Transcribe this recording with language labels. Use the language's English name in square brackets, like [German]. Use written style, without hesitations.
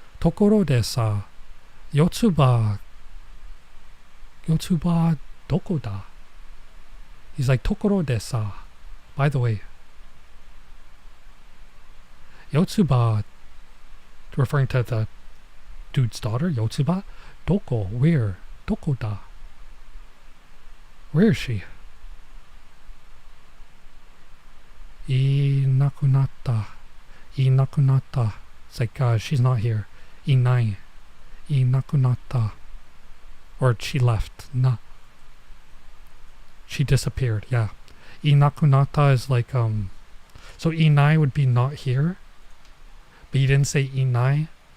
[Japanese] ところでさ YOTSUBA どこだ [English] He's like, ところでさ By the way, YOTSUBA, referring to the dude's daughter, YOTSUBA, どこ Where? [Japanese] どこだ [English] Where is she? [Japanese] いなくなった [English] It's like, she's not here. [Japanese] いないなくなった [English] Or she left. She disappeared, yeah. いなくなった is like, so いない would be not here. But he didn't say いない.